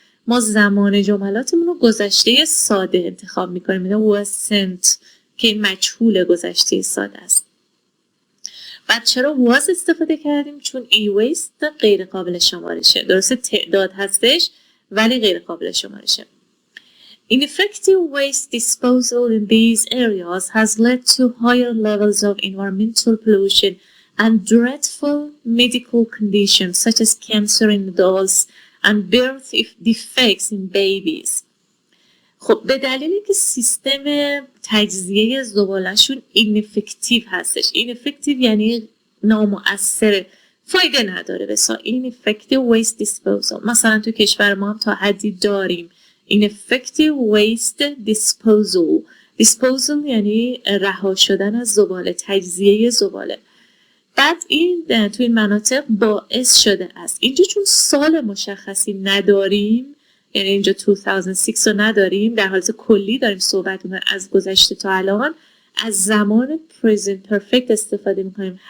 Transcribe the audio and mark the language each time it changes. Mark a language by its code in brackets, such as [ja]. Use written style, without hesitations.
[fa] ما زمان جملاتمون رو گذشته ساده انتخاب میکنیم. میگم [en] was sent [fa] که این مجهول گذشته ساده است. بعد چرا was استفاده کردیم؟ چون e-waste غیر قابل شمارشه. درسته تعداد هستش ولی غیر قابل شمارشه. [en] Ineffective waste disposal in these areas has led to higher levels of environmental pollution and dreadful medical conditions such as cancer in adults and birth defects in babies. [fa] خب به دلیلی که سیستم تجزیه زباله‌شون ineffective هستش. ineffective یعنی نامؤثر، فایده نداره. [en] بسا ineffective waste disposal. [fa] مثلا تو کشور ما هم تا حدی داریم [en] ineffective waste disposal. [fa] disposal یعنی رها شدن از زباله، تجزیه زباله. بعد این تو این مناطق باعث شده است. اینجا چون سال مشخصی نداریم، یعنی اینجا 2006 رو نداریم، در حالت کلی داریم صحبت می‌کنیم از گذشته تا الان، از زمان present perfect استفاده می‌کنیم.